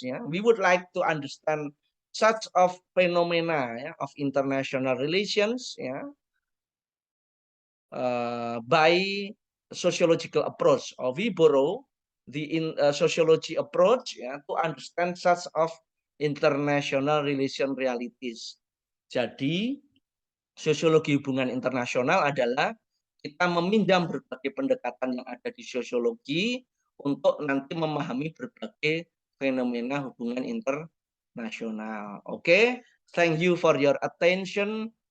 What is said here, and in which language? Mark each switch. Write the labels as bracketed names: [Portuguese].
[English] Yeah, we would like to understand such of phenomena yeah, of international relations. Yeah, by sociological approach. Or we borrow the sociology approach yeah, to understand such of international relation realities. [Indonesian] Jadi sosiologi hubungan internasional adalah kita meminjam berbagai pendekatan yang ada di sosiologi untuk nanti memahami berbagai fenomena hubungan internasional. [English] Oke, thank you for your attention.